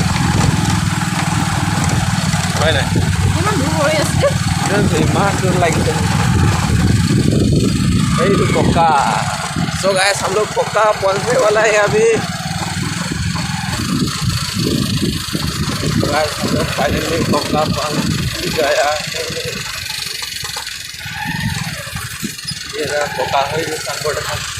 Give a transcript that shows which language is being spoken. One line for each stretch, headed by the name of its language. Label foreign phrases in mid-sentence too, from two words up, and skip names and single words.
Indonesian: mana Gimana dulu ya sih? dan masuk lagi tuh itu कोका।
English: so guys,
Hindi: हम लोग कोका पहुंचने वाला है अभी। गाइस, हम लोग फाइनली कोका पहुंच गया है। ये रहा कोका है, ये संगोट है।